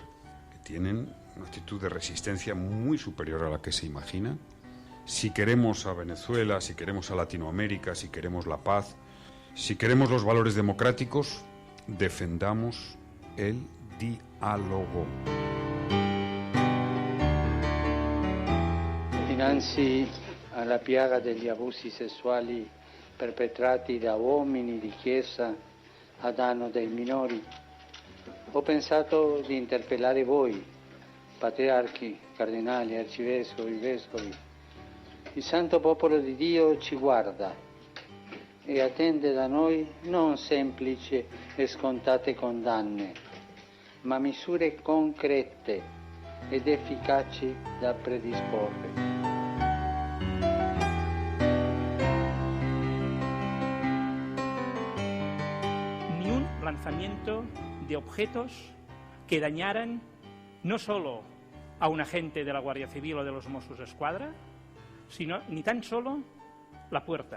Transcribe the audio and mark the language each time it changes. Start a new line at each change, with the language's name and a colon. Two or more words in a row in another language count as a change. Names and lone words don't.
Spanish: Que tienen una actitud de resistencia muy superior a la que se imagina. Si queremos a Venezuela, si queremos a Latinoamérica, si queremos la paz, si queremos los valores democráticos, defendamos el diálogo.
Italian: Dinanzi alla piaga degli abusi sessuali perpetrati da uomini di chiesa a danno dei minori, ho pensato di interpellare voi, patriarchi, cardinali, arcivescovi, vescovi. Il santo popolo di Dio ci guarda e attende da noi non semplici e scontate condanne, ma misure concrete ed efficaci da predisporre.
Spanish: Ni un lanzamiento de objetos que dañaran no solo a un agente de la Guardia Civil o de los Mossos d'Esquadra, sino ni tan solo la puerta.